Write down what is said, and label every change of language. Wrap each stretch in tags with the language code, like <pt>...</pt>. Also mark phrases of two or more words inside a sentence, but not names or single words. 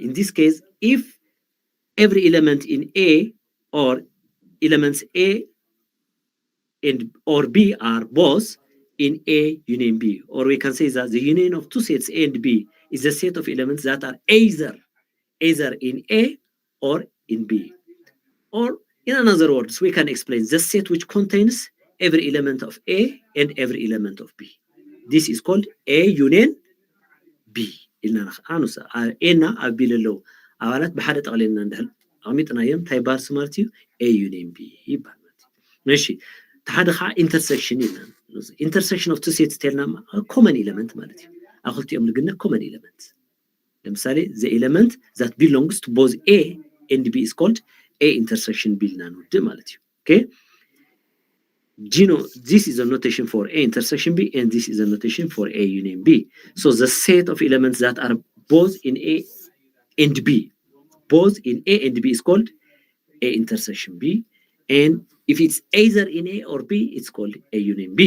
<en>In this case, if every element in A, or elements A and or B are both in A union B, or we can say that the union of two sets A and B is a set of elements that are either in A or in B. Or in other words, we can explain the set which contains every element of A and every element of B. This is called A union B.</en> <ti>ኢልና ኣኑሳ A እና ኣብ B ለለዉ ኣባላት ብሓደ ጠቕሊልና እንዳህል ኣሚጥናዮም እንታይ ባር ስማርት እዩ</ti> <en>A union B</en> <ti>ይባል ማለት እዩ። እሺ ሓደ ከዓ ኢንተርሴክሽን ኢልና</ti> <en>intersection of two sets</en> <ti>ተልና</ti> <en>common element</en> <ti>ማለት እዩ። ኣብ ክልቲኦም ልግነ</ti> <en>common element</en> <ti>ለምሳሌ</ti> <en>the element that belongs to both A and B is called A intersection B</en> <ti>ኢልና ንውድእ ማለት እዩ።</ti> <en>Okay, this is a notation for A intersection B, and this is a notation for A union B. So the set of elements that are both in A and B, both in A and B, is called A intersection B, and if it's either in A or B, it's called A union B.</en>